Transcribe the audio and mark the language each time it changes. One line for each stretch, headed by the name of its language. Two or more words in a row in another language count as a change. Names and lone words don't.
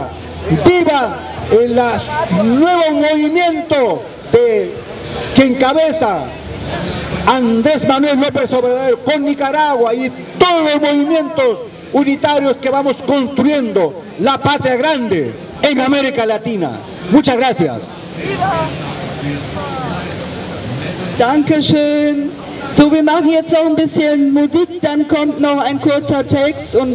Spanish: ¡Viva el nuevo movimiento que encabeza Andrés Manuel López Obrador con Nicaragua y todos los movimientos unitarios que vamos construyendo la patria grande en América Latina! Muchas gracias.
German: Dankeschön. So, wir machen jetzt noch ein bisschen Musik, dann kommt noch ein kurzer Text und